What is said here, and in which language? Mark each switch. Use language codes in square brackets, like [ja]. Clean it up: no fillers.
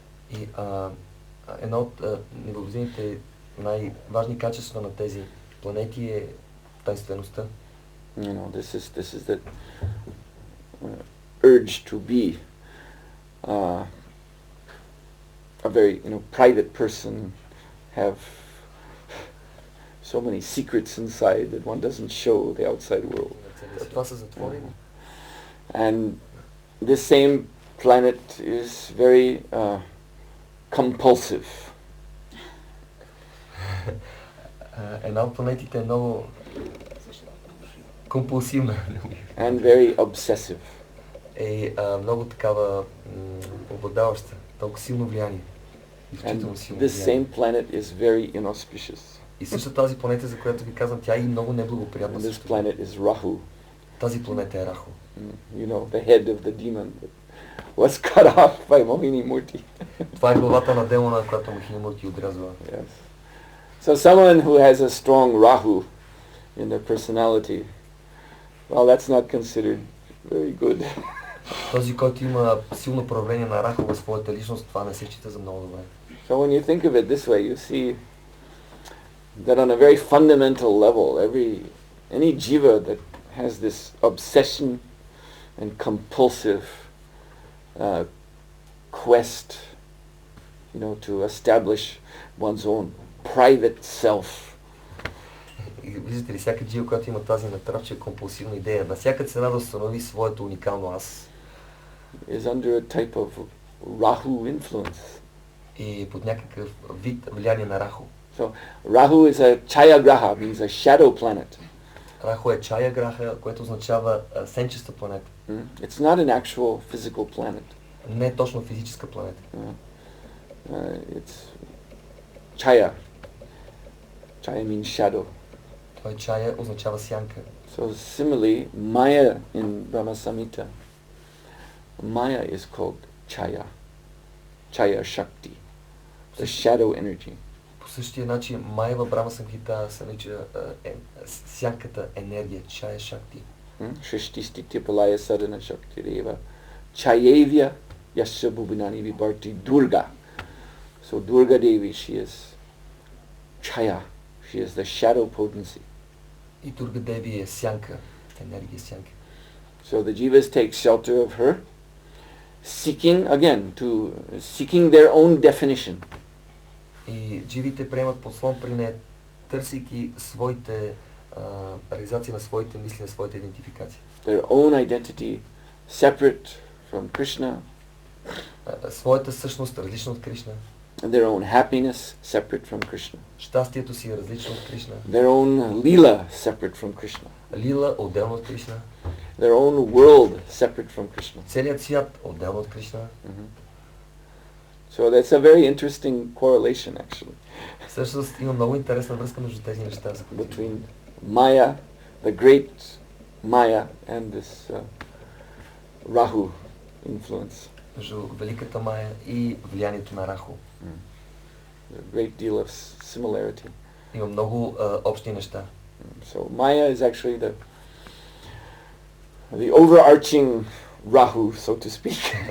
[bg] И едно от неблагодарните най-важни качества на тези планети е тайнствеността. [en] You know, this is the urge to be a very private person, have so many secrets inside that one doesn't show the outside world. [bg] Това са затворени. [en] And this same planet is very compulsive. [bg] Една от планетите е много компулсивна. [en] And very obsessive. [bg] Е много такава обладаваща, толкова силно влияние. [en] And this same planet is very inauspicious. [bg] И също тази планета, за която ви казвам, тя е и много неблагоприятна. [en] And this planet is Rahu. [bg] Тази планета е Раху. [en] You know, the head of the demon that was cut off by Mohini Murti. [bg] Това е главата на демона, която Mohini Murti отрязва. [en] Yes. So someone who has a strong Rahu in their personality, well, that's not considered very good. [bg] Този, който има силно проявление на Раху в своята личност, това не се счита за много добре. [en] So when you think of it this way, you see that on a very fundamental level, any jiva that has this obsession and compulsive quest, to establish one's own private self. [bg] И виждате ли, всяка джива, която има тази натрапча компулсивна идея, на всяка цена да установи своето уникално аз, [en] is under a type of Rahu influence. [bg] И под някакъв вид влияние на Раху. [en] So Rahu is a Chaya Graha, means a shadow planet. [bg] Раху е Чая Граха, което означава сенчеста планета. [en] It's not an actual physical planet. [bg] Не е точно физическа планета. [en] It's Chaya. Chaya means shadow. [bg] Той Чая означава сянка. [en] So similarly, Maya in Brahma Samhita, Maya is called Chaya. Chaya Shakti. The shadow energy. [bg] По същия начин Майя в Брахма Самхита се нарича сянката енергия, Чая Шакти. [sa] Shrishti Stitya Palaya Sadhana Shakti Reva Chayevya Yasya Bhubinani Vibharti Durga. [en] So Durga Devi, she is Chaya. She is the shadow potency. [bg] И Durga Devi е сянка, енергия сянка. [en] So the jivas take shelter of her, seeking their own definition. [bg] И дживите приемат подслон при нея, търсейки своите реализации на своите мисли, на своите идентификации. [en] Their own identity separate from Krishna. [bg] Своята същност различна от Кришна. [en] Their own happiness separate from Krishna. [bg] Щастието си е различно от Кришна. [en] Their own lila separate from Krishna. [bg] Лила отделно от Кришна. [en] Their own world separate from Krishna. [bg] Целият свят отделно от Кришна. [en] So that's a very interesting correlation actually. [bg] Всъщност има много интересна връзка между тези неща. [en] Between Maya, the great Maya, and this Rahu influence. [bg] Между великата Майя и влиянието на Раху. [en] A great deal of similarity. [bg] Има много общи неща. [en] So Maya is actually the overarching Rahu, so to speak.